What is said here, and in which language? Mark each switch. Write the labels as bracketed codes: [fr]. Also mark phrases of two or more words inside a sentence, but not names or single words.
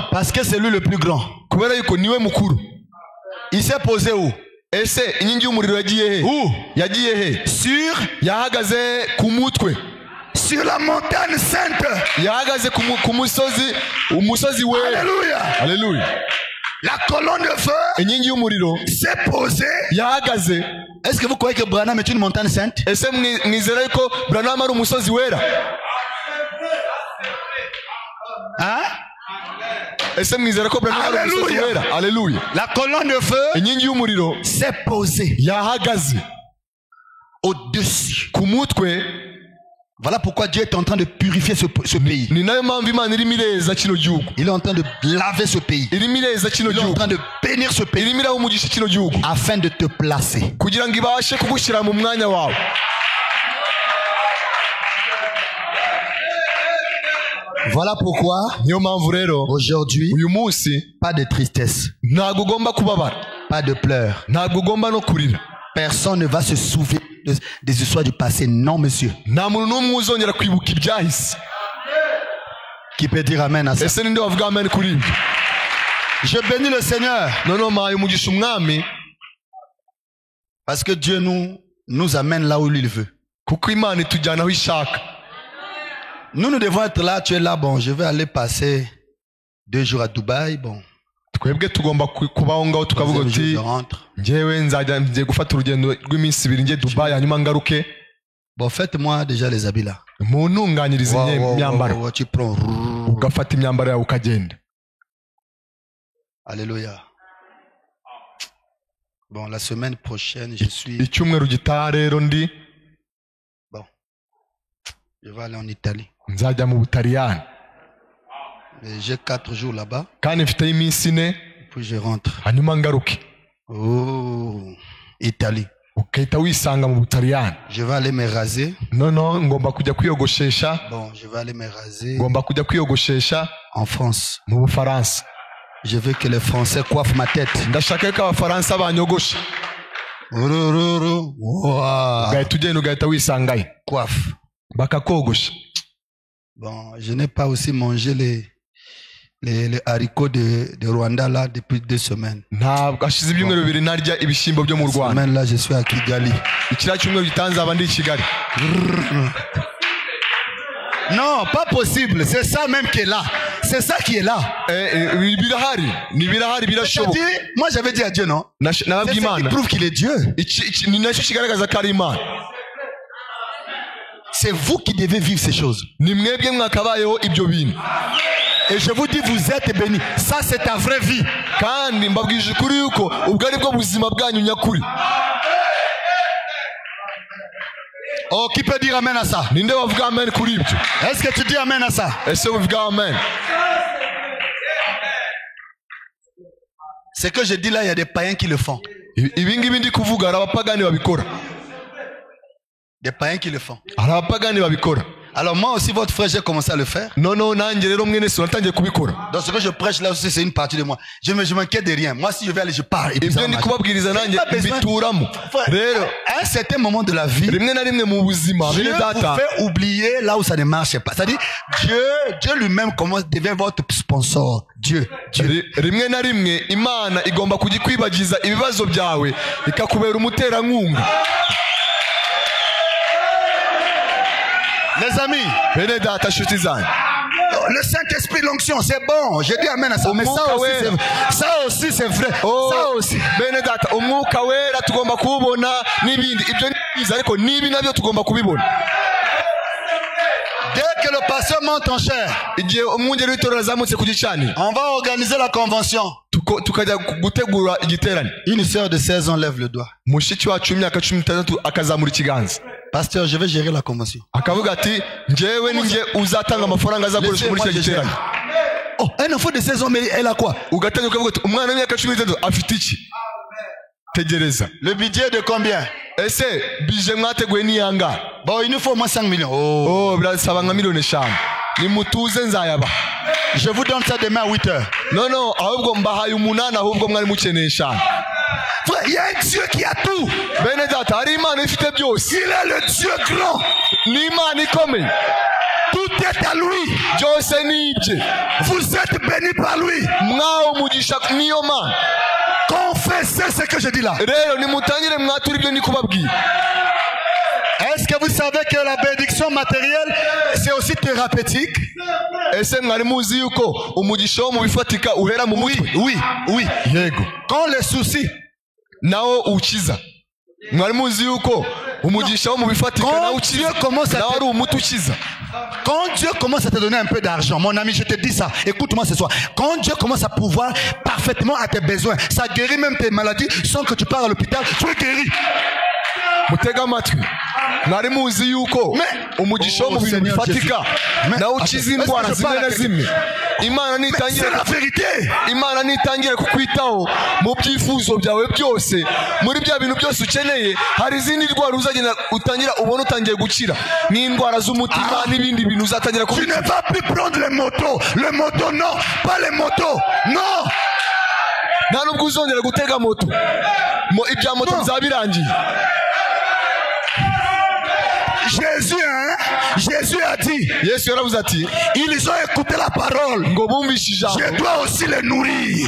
[fr] Parce que c'est lui le plus grand. [rw] Kubera yuko niwe mukuru. [fr] Il s'est posé où? [rw] Ese inkingi y'umuriro yagiye he? [fr] Où? [rw] Yagiye he? [fr] Sur? [rw] Yahagaze ku mutwe. [fr] Sur la montagne sainte. [rw] Yahagaze ku musozi, umusozi wera. [fr] Alléluia. Alléluia. La colonne de feu [rw] inkingi y'umuriro [fr] s'est posée. [rw] Yahagaze. [fr] Est-ce que vous croyez que Branham est une montagne sainte? [rw] Ese mwizera yuko Branham ari umusozi wera? [fr] Hein? [rw] Ese mwizera ko Branham ari umusozi wera? [fr] Alléluia. La colonne de feu [rw] inkingi y'umuriro [fr] s'est posée. [rw] Yahagaze [fr] au-dessus. [rw] Ku mutwe. [fr] Voilà pourquoi Dieu est en train de purifier ce pays. [rw] Ni nayo mpamvu Imana irimo ireza kino gihugu. [fr] Il est en train de laver ce pays. [rw] Irimo ireza kino gihugu. [fr] Il est en train de bénir ce pays. [rw] Irimo iramugisha kino gihugu. [fr] Afin de te placer. [rw] Kugira ngo ibashe kugushyira mu mwanya wawe. [fr] Voilà pourquoi [rw] niyo mpamvu rero [fr] aujourd'hui [rw] uyu munsi [fr] pas de tristesse. [rw] Ntabwo ugomba kubabara. [fr] Pas de pleurs. [rw] Ntabwo ugomba no kurira. [fr] Personne ne va se souvenir des histoires du passé. Non, monsieur. [rw] Nta muntu n'umwe uzongera kwibuka ibyahise. [fr] Qui peut dire amen à ça? [rw] Ese ninde wavuga amen kuri ibi? [fr] Je bénis le Seigneur. [rw] Noneho mpaye umugisha umwami. [fr] Parce que Dieu nous amène là où il veut. [rw] Kuko Imana itujyana aho ishaka. [fr] Nous devons être là. Tu es là. Bon, je vais aller passer 2 jours à Dubaï. Bon. [rw] Twebwe tugomba kubaho ngaho tukavuga uti njyewe ngiye gufata urugendo rw'iminsi 2 njye Dubai hanyuma ngaruke. [fr] Bon, faites-moi déjà les habits là. [rw] Muntunganyirize imyambaro. [fr] Tu prends. [rw] Ugafata imyambaro yawe ukagenda. [fr] Alléluia. Bon, la semaine prochaine, je suis... [rw] Icyumweru gitaha rero ndi. [fr] Bon. Je vais aller en Italie. [rw] Nzajya mu Butaliyani. [fr] J'ai 4 jours là-bas. [rw] Kandi mfite iminsi 4. [fr] Puis je rentre. [rw] Hanyuma ngaruke. [fr] Oh, Italie. [rw] Ukahita wisanga mu Butaliyani. [fr] Je vais aller me raser. Non, [rw] ngomba kujya kwiyogoshesha. [fr] Bon, je vais aller me raser. [rw] Ngomba kujya kwiyogoshesha [fr] en France. [rw] Mu Bufaransa. [fr] Je veux que les Français coiffent ma tête. [rw] Ndashaka ko Abafaransa banyogoshe. Wow. Ugahita ugenda ugahita wisangayo. [fr] Coiffe. [rw] Bakakogosha. [fr] Bon, je n'ai pas aussi mangé les haricots de Rwanda là depuis 2 semaines. [rw] Ntabwo ashize ibyumweru 2 narya ibishyimbo byo mu Rwanda. [fr] Semaine là je suis à Kigali. [rw] Ikira cyumweru gitanze abandi i Kigali. [fr] Non, pas possible. C'est ça même qui est là. C'est ça qui est là. [rw] Birahari. Ni birahari birashoboka. [fr] Moi j'avais dit à Dieu non. C'est ça qui prouve qu'il est Dieu. [rw] Ni nacyo kigaragaza ko ari Imana. [fr] C'est vous qui devez vivre ces choses. [rw] Ni mwebwe mwakabayeho ibyo bintu. [fr] Et je vous dis, vous êtes bénis. Ça, c'est ta vraie vie. [rw] Kandi mbabwije kuri yuko ubwo ari bwo buzima bwanyu nyakuri. [fr] Oh, qui peut dire amen à ça? [rw] Ninde wavuga amen kuri ibyo? [fr] Est-ce que tu dis amen à ça? [rw] Ese uvuga amen? [fr] Ce que je dis là, il y a des païens qui le font. [rw] Ibi ngibi ndi kuvuga hari abapagani babikora. [fr] Des païens qui le font. [rw] Hari abapagani babikora. [fr] Alors moi aussi, votre frère, j'ai commencé à le faire. Non, [rw] nanjye rero mwene so natangiye kubikora. [fr] Donc ce que je prêche là aussi, c'est une partie de moi. Je m'inquiète de rien. Moi, si je vais aller, je pars. Et puis [rw] ibyo ndi kubabwiriza nanjye bituramo. Rero, [fr] à un certain moment de la vie, [rw] rimwe na rimwe mu buzima [fr] Dieu vous fait oublier là où ça ne marche pas. C'est-à-dire, Dieu lui-même devient votre sponsor. Dieu. [rw] Rimwe na rimwe Imana igomba kujikwibagiza ibibazo byawe ikakubera umuterankunga. [fr] Les amis, [rw] bene data nshuti zanjye, [fr] le Saint-Esprit, l'onction, c'est bon. Je dis amen à ça. Mais ça aussi, c'est vrai. Ça aussi. [rw] Bene data, umwuka wera tugomba kubona n'ibindi. Ibyo nibiza ariko nibi nabyo tugomba kubibona. [fr] Dès que le pasteur monte en chair, [rw] igihe umwungeri w'itorero azamutse ku gicaniro, [fr] on va organiser la convention. [rw] tukajya gutegura igiterane. [fr] Une sœur de 16 ans lève le doigt. [rw] Mushiki wacu w'imyaka 16 akazamura ikiganza. [fr] Pasteur, je vais gérer la convention. [rw] Akavuga ati njyewe ninjye uzatanga amafaranga azakoresha muri icyo giterane. [fr] Oh, un enfant de 16 ans, mais elle a quoi? [rw] Ugatangira ukavuga ati umwana w'imyaka 16 afite iki? Tegereza. [fr] Le budget de combien? [rw] Ese bije mwateguye ni yanga? [fr] Bon, il nous faut au moins 5 millions. [rw] Birasaba nka miliyoni 5. Nimutuze nzayaba. [fr] Je vous donne ça demain à 8h. Non, [rw] ahubwo mbahaye 8 ahubwo mwari mukeneye 5. [fr] Frère, il y a un Dieu qui a tout. [rw] Bene data, hari Imana ifite byose. [fr] Il est le Dieu grand. [rw] Ni Imana ikomeye. [fr] Tout est à lui. [rw] Byose ni ibye. [fr] Vous êtes bénis par lui. [rw] Mwaho umugisha niyo Mana. [fr] Confessez ce que je dis là. [rw] Rero nimutangire mwatura ibyo ndi kubabwira. [fr] Est-ce que vous savez que la bénédiction matérielle, c'est aussi thérapeutique? [rw] Ese mwari muzi yuko umugisha wo mu bifatika uhera mu mutwe? [fr] Oui. [rw] Yego. [fr] Quand les soucis [rw] nawo ukiza. Mwari muzi yuko umugisha wo mu bifatika nawo ukiza. Nawo ari umuti ukiza. [fr] Quand Dieu commence à te donner un peu d'argent, mon ami, je te dis ça, écoute-moi ce soir. Quand Dieu commence à pouvoir parfaitement à tes besoins, ça guérit même tes maladies sans que tu pars à l'hôpital, tu es guéri. [rw] Mutega amatwi. Mwari muzi yuko umugisha wo mu bintu bifatika nawo ukiza indwara zimwe na zimwe. Imana nitangira kukwitaho mu byifuzo byawe byose, muri bya bintu byose ukeneye. Hari izindi ndwara uzagenda utangira ubona utangiye gukira, n'indwara z'umutima n'ibindi bintu uzatangira [fr] Tu ne vas plus prendre les motos. Le moto, non. Pas les motos. Non. [rw] Nta nubwo uzongera gutega moto. Ibya moto bizabirangiye. [fr] Jésus a dit, [rw] Yesu yaravuze ati, [fr] ils ont écouté la parole. Je dois aussi les nourrir.